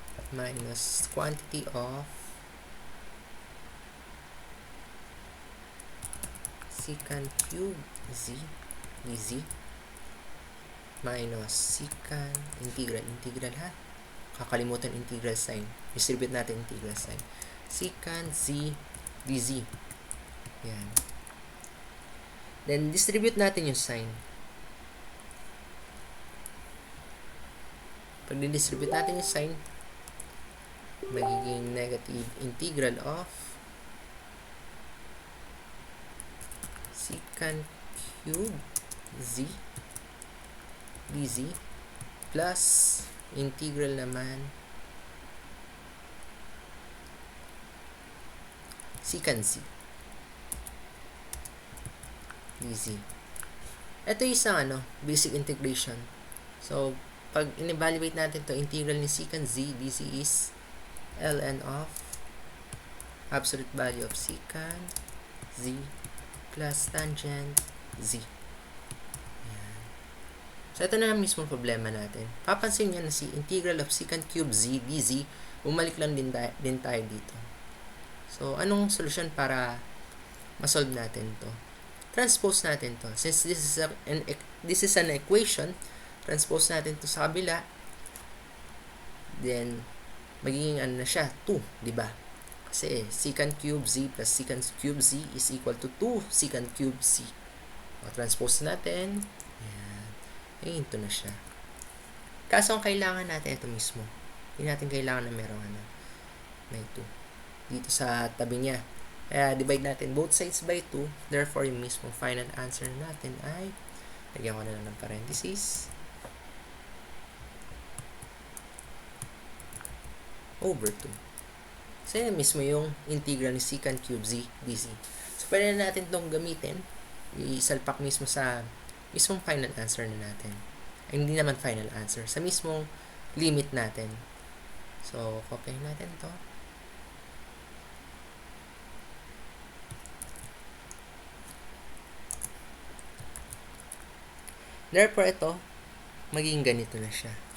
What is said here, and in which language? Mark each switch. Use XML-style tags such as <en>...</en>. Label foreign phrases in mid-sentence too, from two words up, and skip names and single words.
<en>minus quantity of secant cube z dz minus secant integral ha, kakalimutan integral sign, distribute natin integral sign, secant z dz.</en> <tl>Yan. Then distribute natin yung sign. Pag distribute natin yung sign, magiging</tl> <en>negative integral of secant cube z dz plus integral</en> <tl>naman</tl> <en>secant z dz.</en> <tl>Ito yung isang</tl> <en>basic integration. So,</en> <tl>pag in-evaluate natin to,</tl> <en>integral ni secant z dz is ln of absolute value of secant z plus tangent z.</en> <tl>Ayan. So, ito na mismo problema natin. Papansin nyo na si</tl> <en>integral of secant cube z dz,</en> <tl>bumalik lang din tayo dito. So, anong solusyon para masolve natin to? Transpose natin to.</tl> <en>Since this is an equation,</en> <tl>transpose natin to sa kabila, then magiging na siya, 2, di ba?</tl> <en>Kasi secant cube z plus secant cube z is equal to 2 secant cube z.</en> <tl>O, transpose natin. Ayan. Ito na siya. Kaso ang kailangan natin ito mismo. Hindi natin kailangan na merong may 2 dito sa tabi niya. Kaya divide natin</tl> <en>both sides by 2.</en> <tl>Therefore, yung mismo</tl> <en>final answer</en> <tl>natin ay, lagyan ko na lang ng parenthesis, over 2. So, yan mismo yung integral ni</tl> <en>secant cube z dz.</en> <tl>So, pwede na natin itong gamitin. Isalpak mismo sa mismong</tl> <en>final answer</en> <tl>na natin. Ay, hindi naman</tl> <en>final answer.</en> <tl>Sa mismong limit natin. So, copy natin to. Therefore, ito, magiging ganito na siya.</tl>